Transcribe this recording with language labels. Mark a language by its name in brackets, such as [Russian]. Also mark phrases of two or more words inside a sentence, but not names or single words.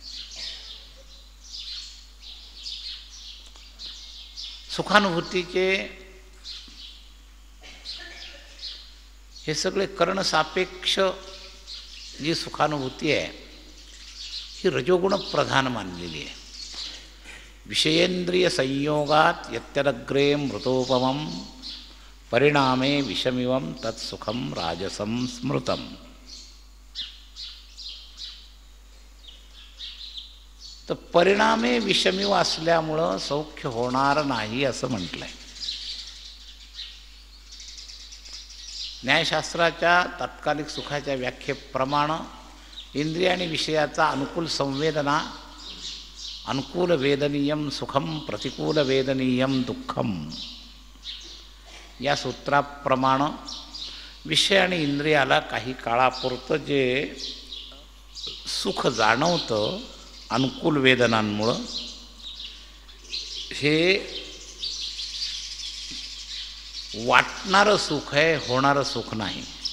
[Marathi] सुखानुभूतीचे हे सगळे कर्णसापेक्ष जी सुखानुभूती आहे ही रजोगुण प्रधान मानलेली आहे. [Sanskrit] विषयेंद्रिय संयोगात यत्यदग्रे मृतोपमं परिणामे विषमिवं तत्सुखम राजसं स्मृतम. [Marathi] तर [Sanskrit] परिणामे विषमिव [Marathi] असल्यामुळं सौख्य होणार नाही असं म्हटलंय. न्यायशास्त्राच्या तात्कालिक सुखाच्या व्याख्येप्रमाणे इंद्रिय आणि विषयाचा अनुकूल संवेदना, [Sanskrit] अनुकूल वेदनीयम सुखम प्रतिकूल वेदनीयम दुःखम, [Marathi] या सूत्राप्रमाणे विषय आणि इंद्रियाला काही काळापुरतं जे सुख जाणवतं अनुकूल वेदनांमुळं, हे वाटणारं सुख आहे, होणारं सुख नाही.